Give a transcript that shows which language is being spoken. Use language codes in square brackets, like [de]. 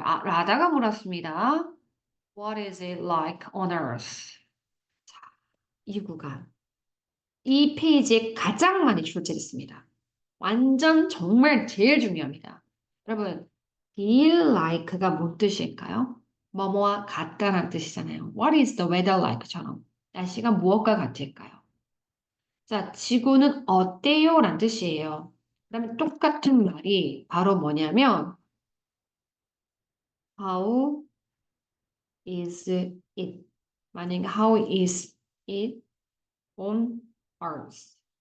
[ko] 라다가 물었습니다. [en] What is it like on Earth? [ko] 이 구간. 이 페이지에 가장 많이 출제됐습니다. 완전 정말 제일 중요합니다. 여러분, feel like가 뭔 뜻일까요? 뭐뭐와 같다라는 뜻이잖아요. [en] What is the weather like [ko] 처럼 날씨가 무엇과 같을까요? 자, 지구는 어때요? 라는 뜻이에요. 그다음에 똑같은 말이 바로 뭐냐면 [en] How is it? [ko] 만약에 [en] How is it on Earth?